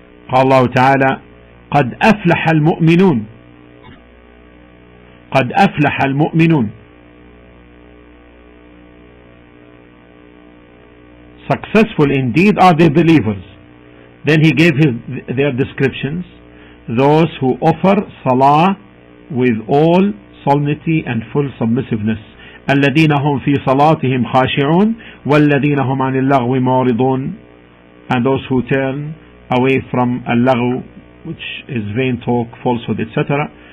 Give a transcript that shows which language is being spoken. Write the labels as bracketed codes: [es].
[ar] قال الله تعالى قد أفلح المؤمنون قد أفلح المؤمنون. [en] Successful indeed are the believers. Then He gave their descriptions: those who offer Salah with all solemnity and full submissiveness. [ar] الذين هم في صلاتهم خاشعون والذين هم عن اللغو معرضون. [en] And those who turn away from al-laghu, which is vain talk, falsehood, etc.